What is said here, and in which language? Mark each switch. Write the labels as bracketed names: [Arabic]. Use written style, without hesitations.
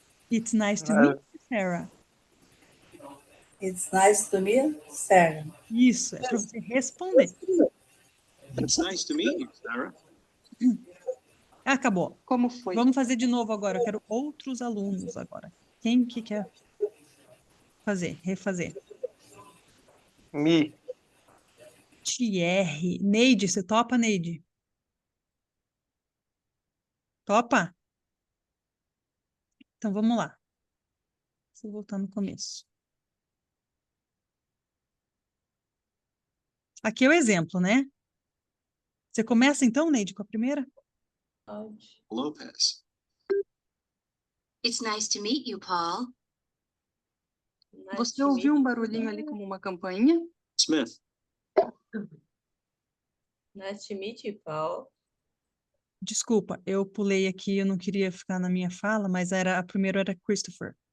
[English] It's nice to meet you, Sarah. It's nice to meet Sarah. [Portuguese] Isso, é para você responder. [English] It's nice to meet you, Sarah. [Portuguese] Acabou. Como foi? Vamos fazer de novo agora. Eu quero outros alunos agora. Quem que quer fazer, refazer? [English] Me. [Portuguese] Thierry. Neide, você topa, Neide? Topa? Então vamos lá. Vou voltar no começo. Aqui é o exemplo, né? Você começa então, Neide, com a primeira? [English] Lopez. It's nice to meet you, Paul. [Portuguese] Você ouviu um barulhinho ali como uma campainha? [English] Smith. Nice to meet you, Paul. [Portuguese] Desculpa, eu pulei aqui, eu não queria ficar na minha fala, mas a primeira era Christopher.